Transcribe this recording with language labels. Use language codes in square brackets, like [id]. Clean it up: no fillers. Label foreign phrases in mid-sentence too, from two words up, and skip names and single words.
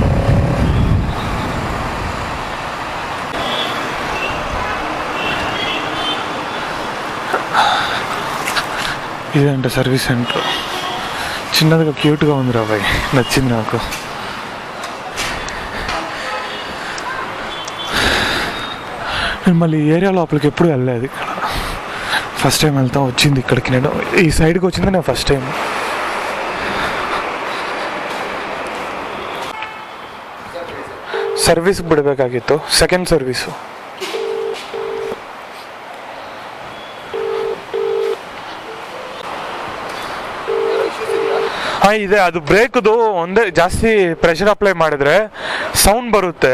[te] ఇదంటే [en] service center, [te] చిన్నదిగా క్యూట్గా ఉంది రా బాయ్, నచ్చింది నాకు. నేను మళ్ళీ ఈ ఏరియా లోపలికి ఎప్పుడు వెళ్ళలేదు. ఇక్కడ [en] first time [te] వెళ్తాం. వచ్చింది ఇక్కడికి, నేను ఈ సైడ్కి వచ్చింది నేను [en] first time. [kn] ಸರ್ವಿಸ್ ಬಿಡಬೇಕಾಗಿತ್ತು, [en] second service. [kn] ಹಾಂ ಇದೆ, ಅದು ಬ್ರೇಕ್ದು ಒಂದೇ ಜಾಸ್ತಿ [en] pressure apply [kn] ಮಾಡಿದ್ರೆ ಸೌಂಡ್ ಬರುತ್ತೆ.